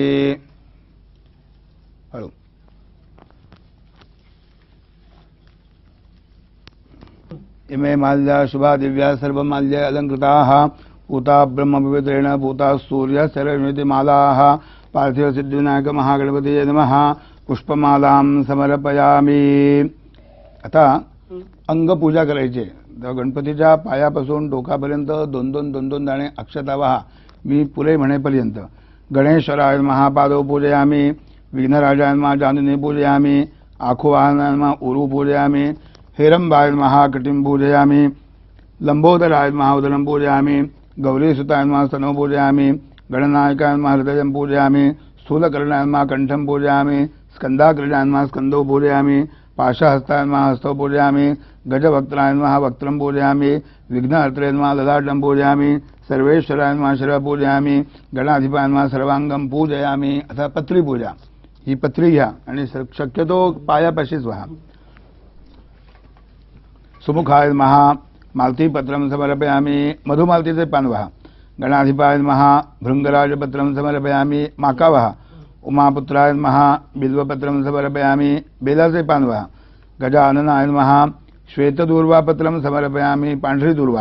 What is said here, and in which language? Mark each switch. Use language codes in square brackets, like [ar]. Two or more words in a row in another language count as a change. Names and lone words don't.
[sa] हळू इमे माल्या शुभा दिव्या सर्व माल्य अलंकृताः पूता ब्रह्मपवित्रेण पूता सूर्य सरस्वती मालाः पार्थिव सिद्धिविनायक महागणपतये नमः पुष्पमालां समर्पयामि [mr] आता अंगपूजा करायची. तर गणपतीच्या पायापासून डोकापर्यंत 2-2 दाणे अक्षता वाहा, मी पुरे म्हणेपर्यंत. [sa] गणेश्वराय महापादो पूजयामी, विघ्नराजाय नमः जाननी पूजयामी, आखुवाहनाय नमः उरु पूजयामी, हेरंबाय नमः कटिं पूजयामी, लंबोदराय नमः उदरं पूजयामी, गौरीसुताय नमः स्तनौ पूजयामी, गणनायकाय नमः हृदयं पूजयामी, स्थूलकर्णाय नमः कंठं पूजयामी, स्कंदाग्रजाय नमः स्कंदौ पूजयामी, पाशहस्ताय नमः हस्तौ पूजयामी, गजवक्त्राय नमः वक्त्रं पूजयामी, विघ्नहर्त्रे नमः ललाटं पूजयामी, सर्वेश्वराय नमः शिरः पूजयामी, गणाधिपाय नमः सर्वांगं पूजयामी. [mr] आता पत्री पूजा. ही पत्री घ्या आणि शक्यतो पायापाशीच व्हा. [sa] सुमुखाय नमः मालतीपत्रं समर्पयामी, [mr] मधुमालतीचे पान व्हा. [sa] गणाधिपाय नमः भृंगराजपत्रं समर्पयामी, [mr] माका व्हा. [sa] उमापुत्राय नमः बिल्वपत्रं समर्पयामी, [mr] बेलाचे पान व्हा. [sa] गजाननाय नमः श्वेतदूर्वापत्रं समर्पयामी, [mr] पांढरी दूर्वा.